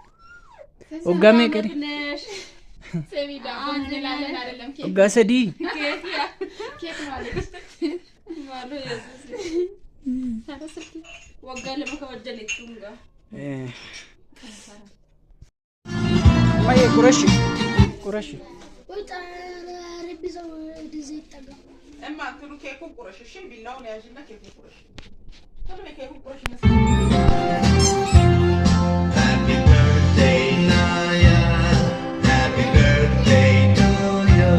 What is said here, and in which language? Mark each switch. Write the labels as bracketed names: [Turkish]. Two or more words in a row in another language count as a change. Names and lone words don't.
[Arabic] ኦጋ ሰዲ ማየ ቁረሽ اما تلو كيكو قرش الشم بالله ولا يجينا كيكو قرش طلع كيكو قرش [English] Happy birthday Naya, happy birthday to you.